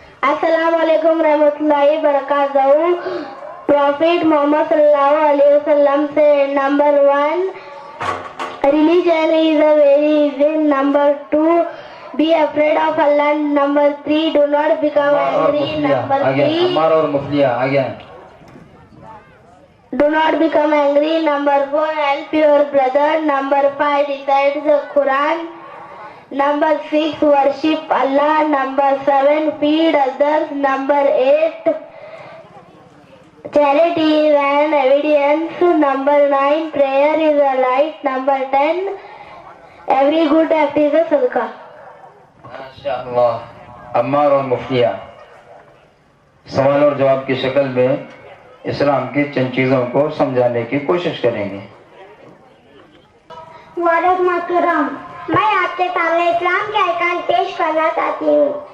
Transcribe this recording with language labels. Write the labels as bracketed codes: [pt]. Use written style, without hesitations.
[hi] अस्सलाम वालेकुम रहमतुल्लाहि बरकातहू। प्रॉफिट मोहम्मद सल्लल्लाहु अलैहि वसल्लम से number 1 [en] religion is a very easy. Number 2 be afraid of Allah. Number 3 do not become angry. Number 3 [hi] Ammar और मुफलिया आ गया। [en] do not become angry. Number 4 help your brother. Number 5 recite the Quran. Number 6 worship Allah. Number 7 feed others. Number 8 charity is an evidence. Number 9 prayer is a light. Number 10 every good act is a sadaqah. [hi] माशाअल्लाह। अम्मार और मुफलिया सवाल और जवाब की शक्ल में इस्लाम की चंद चीज़ों को समझाने की कोशिश करेंगे। वालेकुम अस्सलाम। मैं आपके सामने इस्लाम के अरकान पेश करना चाहती हूँ।